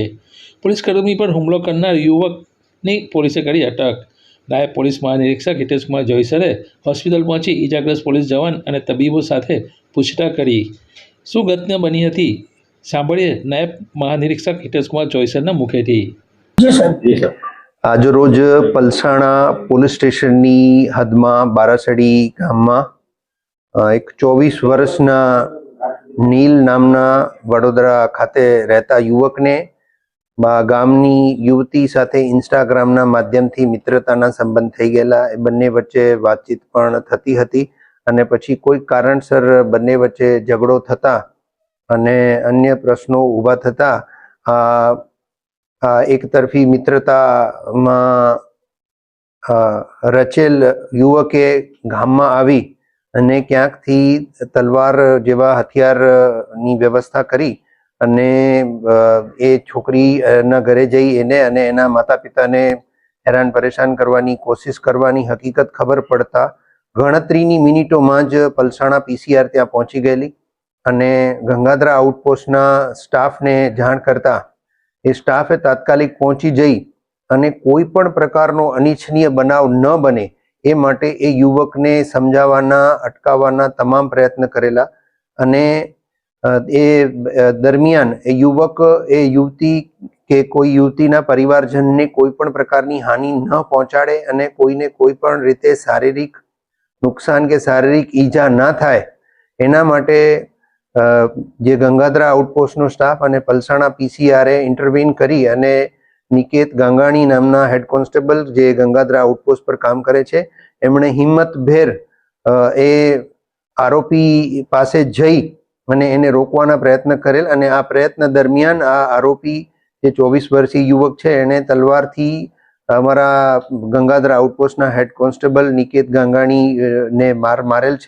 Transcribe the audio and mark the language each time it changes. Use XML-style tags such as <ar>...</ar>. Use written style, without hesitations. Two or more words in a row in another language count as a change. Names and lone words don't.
<gu>પોલીસ કર્મી પર હુમલો કરનાર યુવકની પોલીસે કરી અટક। નાયબ પોલીસ મહાનિરીક્ષક હિતેશ કુમાર જોઈસરે હોસ્પિટલ પહોંચી ઈજાગ્રસ્ત પોલીસ જવાન અને તબીબો સાથે પૂછતાછ કરી। શું ઘટના બની હતી સાંભળીએ નાયબ મહાનિરીક્ષક હિતેશ કુમાર જોઈસરના મુખેથી। આજ રોજ પલસાણા</gu> <en>police stationની</en> <gu>હદમાં બારાસડી ગામમાં એક 24 વર્ષના નીલ નામના વડોદરા ખાતે રહેતા યુવકને ગામની યુવતી સાથે ઇન્સ્ટાગ્રામના માધ્યમથી મિત્રતાના સંબંધ થઈ ગેલા। એ બંને વચ્ચે વાતચીત પણ થતી હતી અને પછી કોઈ કારણસર બંને વચ્ચે ઝઘડો થતા અને અન્ય પ્રશ્નો ઊભા થતા એક તરફી મિત્રતા મેં રચેલ યુવકે ગામ મેં આવી અને ક્યાંક થી તલવાર જેવા હથિયાર ની વ્યવસ્થા કરી અને એ છોકરી ના ઘરે જઈ એને અને એના માતા પિતા ને હેરાન પરેશાન કરવાની કોશિશ કરવાની હકીકત ખબર પડતા ગણતરીની મિનિટોં મેં જ પલસાણા પીસીઆર ત્યાં પહોંચી ગયેલી અને ગંગાધરા આઉટપોસ્ટ ના સ્ટાફ ને જાણ કરતા એ સ્ટાફે તાત્કાલિક પહોંચી જઈ અને કોઈ પણ પ્રકારનો અનિચ્છનીય બનાવ ન બને એ માટે એ યુવકને સમજાવવાના અટકાવવાના તમામ પ્રયત્ન કરેલા અને એ દરમિયાન એ યુવક એ યુવતી કે કોઈ યુવતીના પરિવારજનને કોઈ પણ પ્રકારની હાનિ ન પહોંચાડે અને કોઈને કોઈ પણ રીતે શારીરિક નુકસાન કે શારીરિક ઈજા ન થાય એના માટે જે ગંગાધરા આઉટપોસ્ટ નો સ્ટાફ અને પલસાણા પીસીઆર ઇન્ટરવીન કરી અને નિકેત ગાંગાણી નામના</gu> <en>head constable</en> <gu>જે ગંગાધરા આઉટપોસ્ટ પર કામ કરે છે એમણે હિંમતભેર એ આરોપી પાસે જઈ અને એને રોકવાના પ્રયત્ન કરેલ અને આ પ્રયત્ન દરમિયાન આ આરોપી જે 24 વર્ષીય યુવક છે એને તલવારથી અમારા ગંગાધરા આઉટપોસ્ટના</gu> <en>head constable</en> <gu>નિકેત ગાંગાણી ને માર મારેલ છે।</gu>